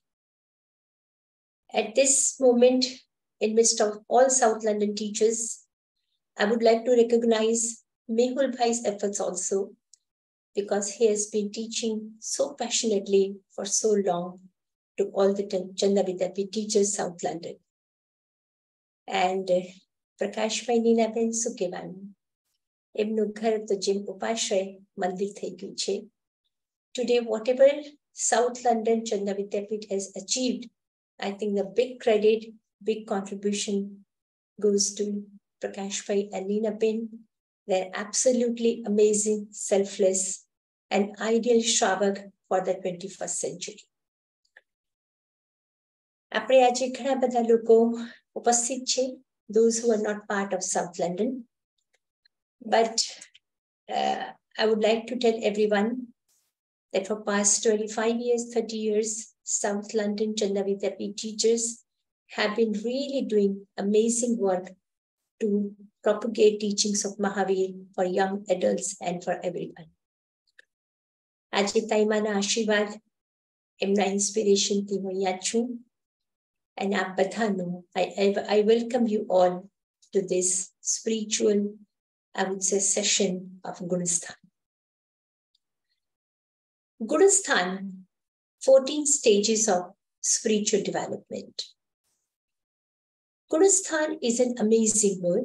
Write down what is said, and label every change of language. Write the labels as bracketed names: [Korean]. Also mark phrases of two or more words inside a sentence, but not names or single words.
[English] At this moment, in midst of all South London teachers, I would like to recognize Mehul Bhai's efforts also, because he has been teaching so passionately for so long to all the Chandna Vidyapith teachers, South London. And Prakash Bhai Nina Ben Sukevan. [Gujarati] એમનું ઘર તો જેમ ઉપાશ્રય મંદિર થઈ ગયું છે. [English] Today, whatever South London Chandna Vidyapith has achieved, I think the big credit, big contribution goes to Prakash Bhai and Nina Ben. They're absolutely amazing, selfless, and ideal Shravak for the 21st century. [Gujarati] આપણે આજે ઘણા બધા લોકો ઉપસ્થિત છે, [English] those who are not part of South London. But I would like to tell everyone that for past 25 years, 30 years, South London Chandna Vidyapith teachers have been really doing amazing work to propagate teachings of Mahavir for young adults and for everyone. [Gujarati] આજે તાઈમાના આશીર્વાદ, એમના ઇન્સ્પિરેશનથી હું અહીંયા છું. And આપ બધાનું, [English] I welcome you all to this spiritual, I would say, session of Gunasthanas. Gunasthanas, 14 stages of spiritual development. Gunasthanas is an amazing word.